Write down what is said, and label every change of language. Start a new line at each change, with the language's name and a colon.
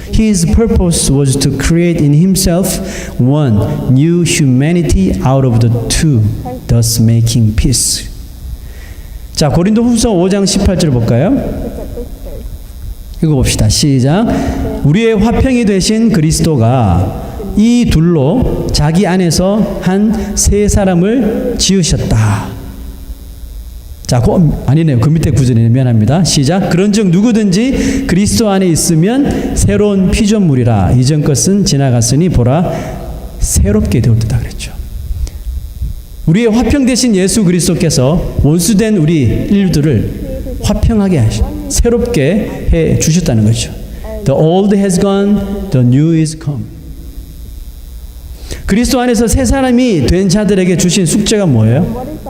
English: His purpose was to create in himself one new humanity out of the two, thus making peace.
Korean: 자, 고린도후서 5장 18절 볼까요? 읽어봅시다. 시작. 우리의 화평이 되신 그리스도가 이 둘로 자기 안에서 한 세 사람을 지으셨다. 자, 아니네요. 그 밑에 구절이네요. 미안합니다. 시작. 그런즉 누구든지 그리스도 안에 있으면 새로운 피조물이라. 이전 것은 지나갔으니 보라 새롭게 되었다 그랬죠. 우리의 화평 되신 예수 그리스도께서 원수된 우리 인류들을 화평하게 하시고 새롭게 해 주셨다는 거죠.
English: The old has gone, the new is come.
Korean: 그리스도 안에서 새 사람이 된 자들에게 주신 숙제가 뭐예요?